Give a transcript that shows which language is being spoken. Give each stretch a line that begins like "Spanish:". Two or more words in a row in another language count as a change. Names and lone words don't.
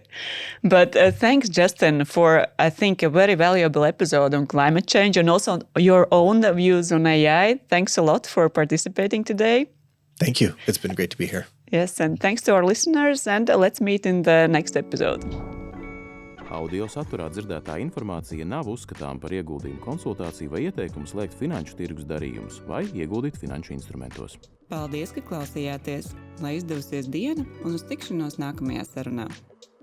English: But thanks, Džastin, for, I think, a very valuable episode on climate change and also your own views on AI. Thanks a lot for participating today. Thank you. It's been great to be here. Yes, and thanks to our listeners, and let's meet in the next episode.
Latvian: Audio saturā dzirdētā informācija nav uzskatāma par ieguldījumu konsultāciju vai ieteikumu slēgt finanšu tirgus darījumus vai ieguldīt finanšu instrumentos. Paldies, ka klausījāties! Lai izdevusies diena un uz tikšanos nākamajā sarunā!